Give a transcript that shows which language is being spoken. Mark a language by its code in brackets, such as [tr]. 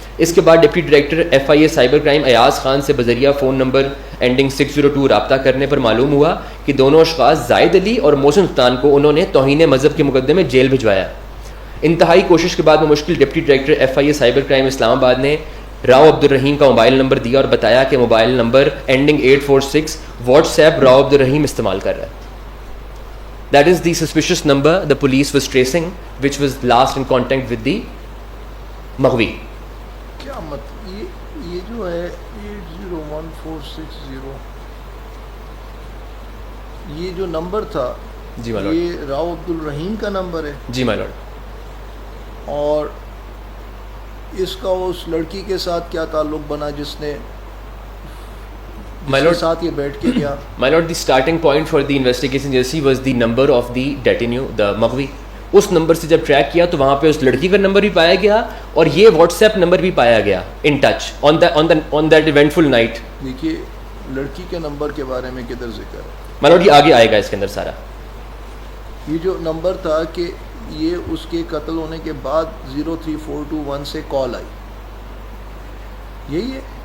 [ur] اس کے بعد deputy director FIA cyber crime Ayaz Khan سے بذریعہ فون نمبر اینڈنگ 602 رابطہ کرنے پر معلوم ہوا کہ دونوں اشخاص زاہد علی اور محسن سلطان کو انہوں نے توہین مذہب کے مقدمے میں جیل بھجوایا. انتہائی کوشش کے بعد بمشکل deputy director FIA cyber crime اسلام آباد نے راؤ عبدالرحیم کا موبائل نمبر دیا اور بتایا کہ mobile number ending 846 what's app Rao Abdul Rahim استعمال کر رہا ہے. [en] That is the suspicious number the police was tracing, which was last in contact with the Maghwi. [ur] کیا یہ جو ہے 801460 یہ جو نمبر تھا جی مائی لارڈ, یہ راؤ عبدالرحیم کا نمبر ہے. جی مائی لارڈ. اور اس کا اس لڑکی کے ساتھ کیا تعلق بنا جس نے [en] My lord, [ur] ساتھ یہ بیٹھ کے گیا؟ [en] My lord, the starting point for the investigation agency was the number of the detinue, the Maghwi. [ur] اس number سے جب ٹریک کیا تو وہاں پہ اس لڑکی کا نمبر بھی پایا گیا اور یہ واٹس ایپ نمبر بھی پایا گیا in touch [en] on that eventful night. [ur] دیکھیے لڑکی کے نمبر کے بارے میں کدھر ذکر ہے؟ My lord, یہ آگے آئے گا اس کے اندر سارا. یہ جو نمبر تھا کہ یہ اس کے قتل ہونے کے بعد 03421 سے کال آئی, یہی ہے؟